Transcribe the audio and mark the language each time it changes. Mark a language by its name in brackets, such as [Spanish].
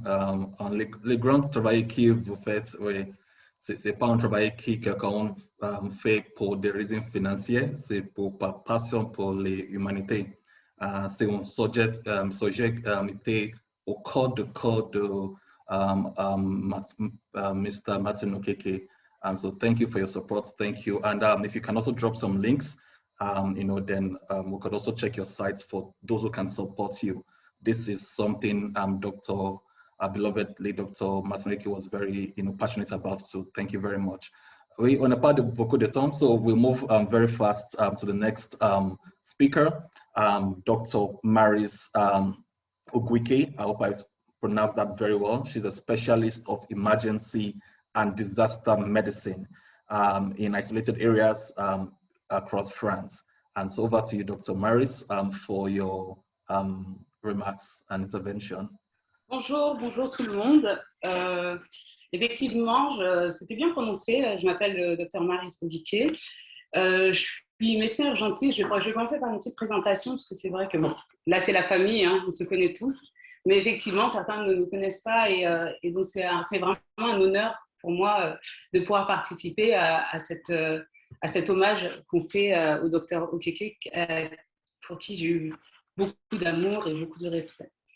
[French] Le grand travail que vous faites, ce n'est pas un travail que quelqu'un fait pour des raisons financières, c'est par passion pour l'humanité. C'est un sujet qui était au cœur [English] Mr. Martin Okeke. So thank you for your support. Thank you. And if you can also drop some links, then we could also check your sites for those who can support you. This is something our beloved late Dr. Martin Okeke was very passionate about. So thank you very much. On a part of [French] beaucoup de temps, [English] so we'll move very fast to the next speaker, Dr. Maris Oguejiofor. I hope I've pronounced that very well. She's a specialist of emergency and disaster medicine in isolated areas across France. And so over to you, Dr. Maris, for your remarks and intervention. [French] Bonjour, bonjour tout le monde. Effectivement, c'était bien prononcé. Je m'appelle Dr. Maris Oguejiofor. Je suis médecin urgentiste. Je vais commencer par une petite présentation parce que c'est vrai que bon, là c'est la famille, hein, on se connaît tous. Mais effectivement, certains ne nous connaissent pas et donc c'est vraiment un honneur pour moi de pouvoir participer à cet hommage qu'on fait au docteur Okeke, pour qui j'ai eu beaucoup d'amour et beaucoup de respect.